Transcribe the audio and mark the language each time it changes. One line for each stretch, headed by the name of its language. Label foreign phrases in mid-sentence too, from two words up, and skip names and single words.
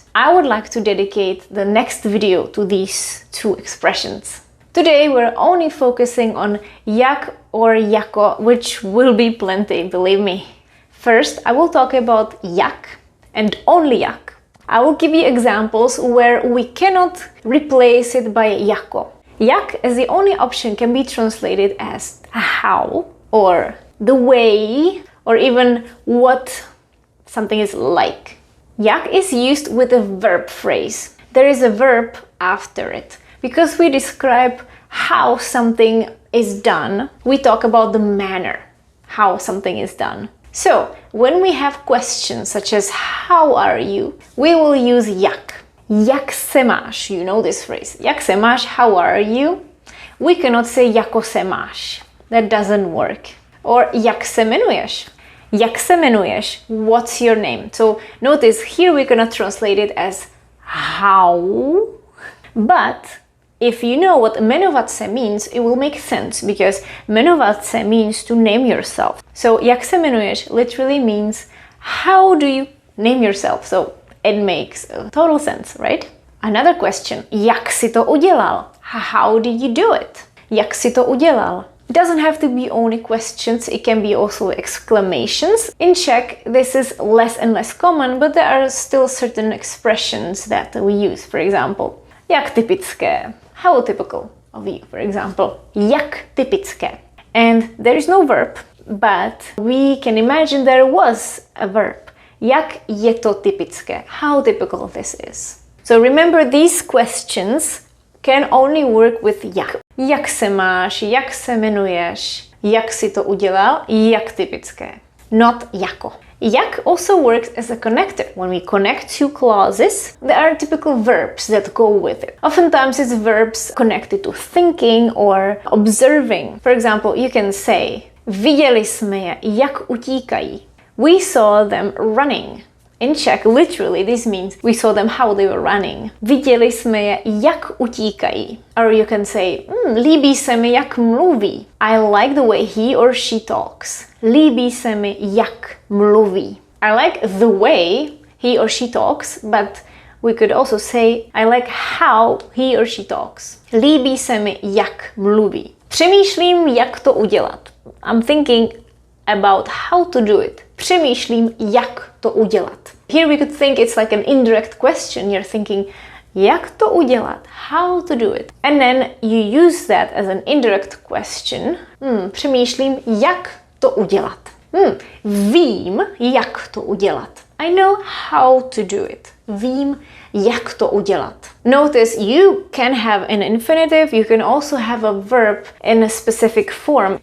English: I would like to dedicate the next video to these 2 expressions. Today we're only focusing on JAK or JAKO, which will be plenty, believe me. First, I will talk about JAK and only JAK. I will give you examples where we cannot replace it by JAKO. JAK as the only option can be translated as how, or the way, or even what something is like. JAK is used with a verb phrase. There is a verb after it. Because we describe how something is done, we talk about the manner, how something is done. So, when we have questions such as how are you, we will use JAK.
Czech: Jak se máš?
English: You know this phrase.
Czech: Jak se máš?
English: How are you? We cannot say
Czech: jako se máš.
English: That doesn't work. Or
Czech: jak se jmenuješ? Jak se jmenuješ?
English: What's your name? So, notice here we cannot translate it as how, but if you know what
Czech: jmenovat se
English: means, it will make sense, because
Czech: jmenovat se
English: means to name yourself. So,
Czech: jak se jmenuješ
English: literally means how do you name yourself? So, it makes total sense, right? Another question,
Czech: jak si to udělal?
English: How did you do it?
Czech: Jak si to udělal?
English: It doesn't have to be only questions, it can be also exclamations. In Czech, this is less and less common, but there are still certain expressions that we use. For example,
Czech: jak typické?
English: How typical of you, for example.
Czech: Jak typické.
English: And there is no verb, but we can imagine there was a verb.
Czech: Jak je to typické?
English: How typical this is. So remember, these questions can only work with jak.
Czech: Jak se máš? Jak se jmenuješ? Jak si to udělal? Jak typické. Not jako.
English: Jak also works as a connector. When we connect 2 clauses, there are typical verbs that go with it. Oftentimes it's verbs connected to thinking or observing. For example, you can say,
Czech: viděli jsme je, jak utíkají.
English: We saw them running. In Czech, literally, this means we saw them how they were running.
Czech: Viděli jsme je, jak utíkají.
English: Or you can say,
Czech: líbí se mi, jak mluví.
English: I like the way he or she talks.
Czech: Líbí se mi, jak mluví.
English: I like the way he or she talks, but we could also say, I like how he or she talks.
Czech: Líbí se mi, jak mluví. Přemýšlím, jak to udělat.
English: I'm thinking about how to do it.
Czech: Přemýšlím, jak to udělat.
English: Here we could think it's like an indirect question. You're thinking,
Czech: Jak to udělat?
English: How to do it? And then you use that as an indirect question.
Czech: Přemýšlím, jak to udělat. Vím, jak to udělat.
English: I know how to do it.
Czech: Vím, jak to udělat.
English: Notice you can have an infinitive, you can also have a verb in a specific form.